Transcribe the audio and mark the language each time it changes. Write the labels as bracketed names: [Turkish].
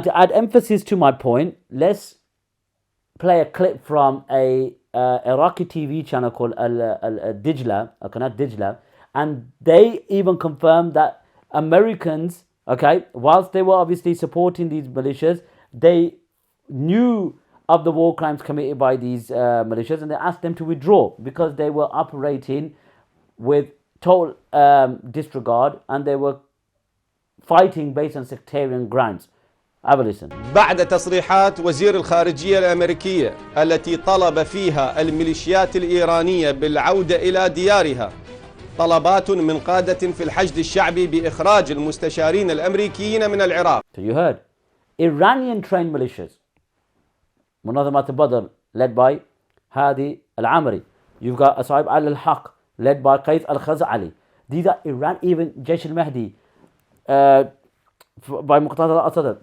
[English] To add emphasis to my point, let's play a clip from a Iraqi TV channel called Dijla, Qanat Dijla, and they even confirmed that Americans, okay, whilst they were obviously supporting these militias, they knew of the war crimes committed by these militias, and they asked them to withdraw because they were operating with total disregard, and they were fighting based on sectarian grounds. Have a listen. [Arabic] بعد تصريحات وزير الخارجية الأمريكية التي طلب فيها الميليشيات الإيرانية بالعودة إلى ديارها طلبات من قادة في الحشد الشعبي بإخراج المستشارين الأمريكيين من العراق. [English] So you heard Iranian trained militias, منظمة البدر led by Hadi al-Amri. You've got Asaib al-Haq led by Qais al-Khazali. These are Iran, even Jaysh al-Mahdi by Muqtada al-Asad.